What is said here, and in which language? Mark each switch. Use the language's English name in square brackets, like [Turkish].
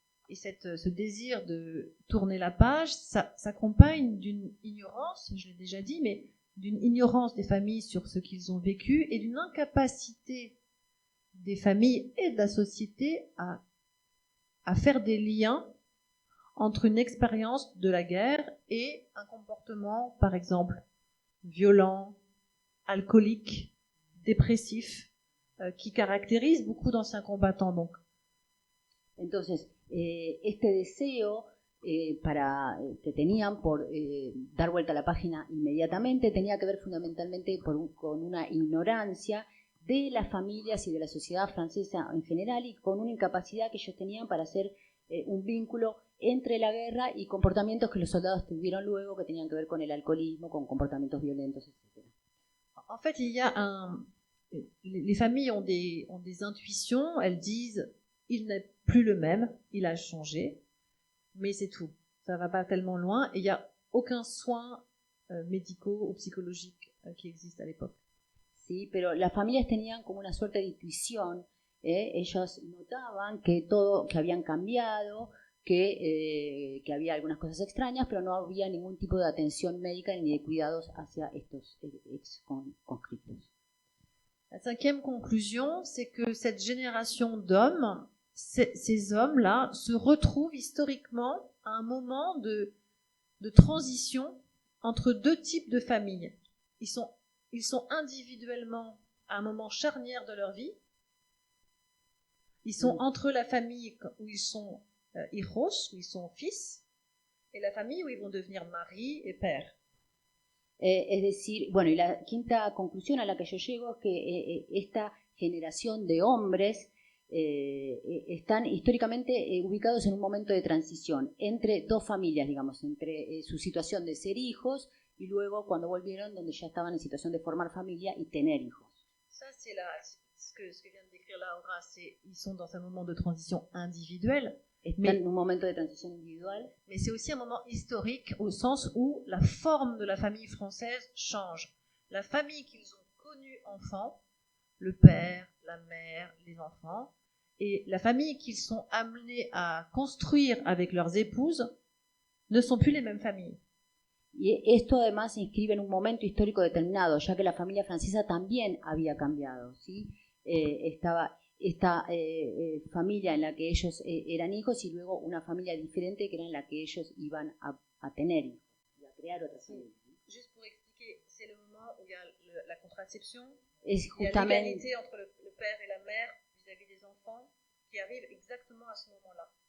[French] Et ce désir de tourner la page s'accompagne d'une ignorance, je l'ai déjà dit, mais d'une ignorance des familles sur ce qu'ils ont vécu et d'une incapacité des familles et de la société à faire des liens entre une expérience de la guerre et un comportement, par exemple, violent, alcoolique, dépressif, qui caractérise beaucoup d'anciens combattants. Donc. [Spanish] Entonces, este deseo que tenían por dar vuelta a la página inmediatamente tenía que ver fundamentalmente con una ignorancia de las familias y de la sociedad francesa en general y con una incapacidad que ellos tenían para hacer un vínculo entre la guerra y comportamientos que los soldados tuvieron luego que tenían que ver con el alcoholismo, con comportamientos violentos, etc. [French] En fait, les familles ont des intuitions, elles disent il n'est plus le même, il a changé, mais c'est tout. Ça va pas tellement loin et il n'y a aucun soin médicaux ou psychologiques qui existe à l'époque. [Spanish] Sí, pero las familias tenían como una suerte de intuición. Ellos notaban que habían cambiado, que había algunas cosas extrañas, pero no había ningún tipo de atención médica ni de cuidados hacia estos conscriptos. [French] La cinquième conclusion, c'est que cette génération d'hommes, ces hommes-là, se retrouvent historiquement à un moment de transition entre deux types de familles. Ils sont individuellement à un moment charnière de leur vie. Ils sont entre la famille où ils sont [Spanish] hijos, [French] où ils sont fils, et la famille où ils vont devenir mari et père. [Spanish] Es decir, bueno, y la quinta conclusión a la que yo llego es que esta generación de hombres están históricamente ubicados en un momento de transición entre dos familias, digamos, entre su situación de ser hijos y luego cuando volvieron donde ya estaban en situación de formar familia y tener hijos. [French] Ça, c'est ce que vient de décrire là Horace, ils sont dans un moment de transition individuelle, [Spanish] Están en un momento de transición individual, [French] mais c'est aussi un moment historique au sens où la forme de la famille française change. La famille qu'ils ont connue enfant, le père, la mère, les enfants, et la famille qu'ils sont amenés à construire avec leurs épouses ne sont plus les mêmes familles. [Spanish] y esto además se inscribe en un momento histórico determinado, ya que la familia francesa también había cambiado, ¿sí? Estaba esta familia en la que ellos eran hijos y luego una familia diferente que era en la que ellos iban a tener hijos y a crear otra familia. [French] Juste pour expliquer, c'est le moment où il y a la contraception, [Spanish] Es [French] il y a [Spanish] justamente, [French] l'égalité entre le père et la mère vis-à-vis des enfants qui arrive exactement à ce moment-là.